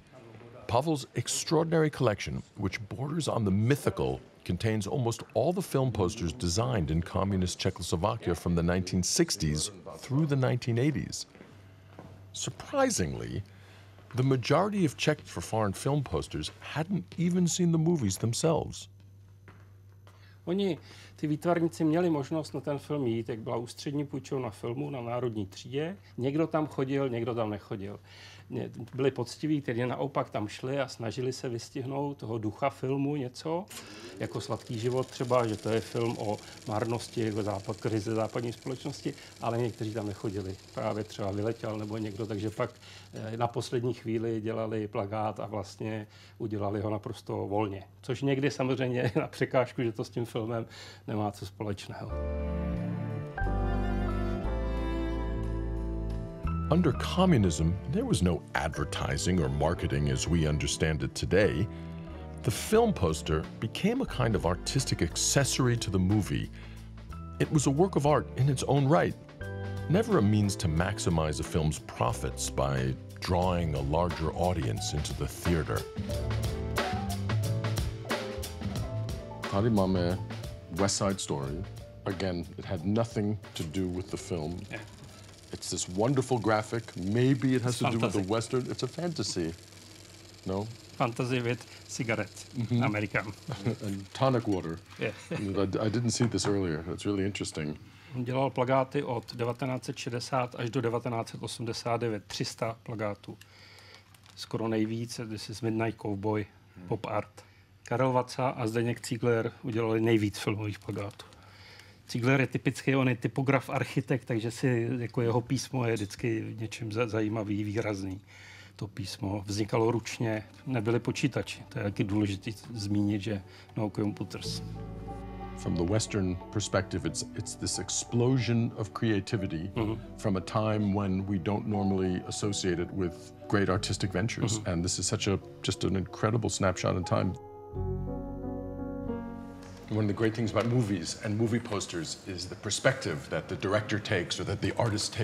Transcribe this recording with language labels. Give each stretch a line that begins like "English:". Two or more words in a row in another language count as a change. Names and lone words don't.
English: Pavel's extraordinary collection, which borders on the mythical, contains almost all the film posters designed in communist Czechoslovakia from the 1960s through the 1980s. Surprisingly, the majority of Czech for foreign film posters hadn't even seen the movies themselves.
Czech: Oni, ty výtvarníci, měli možnost na ten film jít, jak byla ústřední půjčovna filmu na Národní třídě. Někdo tam chodil, někdo tam nechodil. Byli poctiví, kteří naopak tam šli a snažili se vystihnout toho ducha filmu něco, jako Sladký život třeba, že to je film o marnosti, jako krize západní společnosti, ale někteří tam nechodili. Právě třeba vyletěl nebo někdo, takže pak na poslední chvíli dělali plakát a vlastně udělali ho naprosto volně. Což někdy samozřejmě na překážku, že to s tím filmem nemá co společného.
English: Under communism, there was no advertising or marketing as we understand it today. The film poster became a kind of artistic accessory to the movie. It was a work of art in its own right, never a means to maximize a film's profits by drawing a larger audience into the theater.
Czech: Tady máme West Side Story.
English: Again, it had nothing to do with the film. Yeah. It's this wonderful graphic. Maybe it has It's to do with fantasy. the Western. It's a fantasy. No? Fantasy with cigarette, American. And tonic water. Yeah. I didn't see this earlier. That's really interesting.
Czech: On dělal plakáty od 1960 až do 1989, 300 plakátů. Skoro nejvíc,
English: This is Midnight Cowboy, pop art.
Czech: Karel Vaca a Zdeněk Ziegler udělali nejvíc filmových plakátů. Ziegler je typický, on je typograf, architekt, takže si jako jeho písmo je vždycky něčím zajímavý, výrazný. To písmo vznikalo ručně, nebyly počítači. To je taky důležité zmínit, že
English: no computers. From the Western perspective, it's this explosion of creativity from a time when we don't normally associate it with great artistic ventures. And this is just an incredible snapshot in time. One of the great things about movies and movie posters is the perspective that the director takes or that the artist takes.